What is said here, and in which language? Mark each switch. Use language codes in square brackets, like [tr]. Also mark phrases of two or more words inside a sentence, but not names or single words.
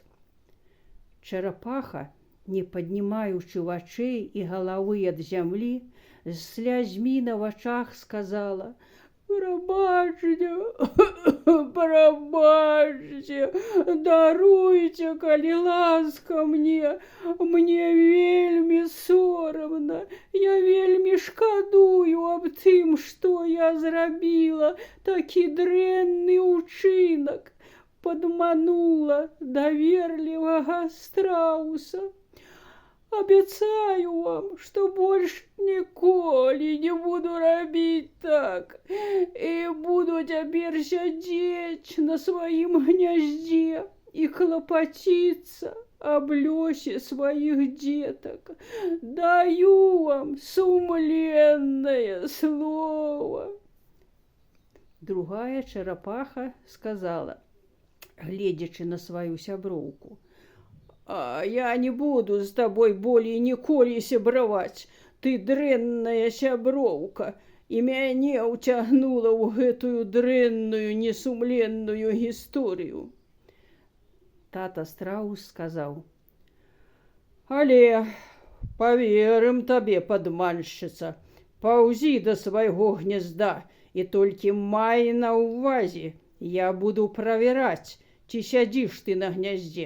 [be] Чарапаха, не паднімаючы вачэй і галавы ад зямлі, з слязьмі на вачах сказала: «Прабачце, прабачце, даруйце, калі ласка мне. Мне вельмі сорамна. Я вельмі шкадую аб тым, што я зрабіла такі дрэнны ўчынак. Падманула даверлівага страуса. [ru] Обещаю вам, что больше ніколи не буду робить так. И буду теперь сидеть на своем гнезде и клопотиться об лёсе своих деток. [be] Даю вам сумленное слово. [ru] Другая черепаха сказала, гледячи на свою [be] сяброўку: «А я не буду з табой болей ніколі сябраваць. Ты дрэнная сяброўка, і мяне ўцягнула ў гэтую дрэнную несумленную гісторыю». Тата страус сказаў: «Але паверым табе, падманшчыца, паўзі да свайго гнезда і толькі май на ўвазе, я буду правяраць, ці сядзіш ты на гняздзе.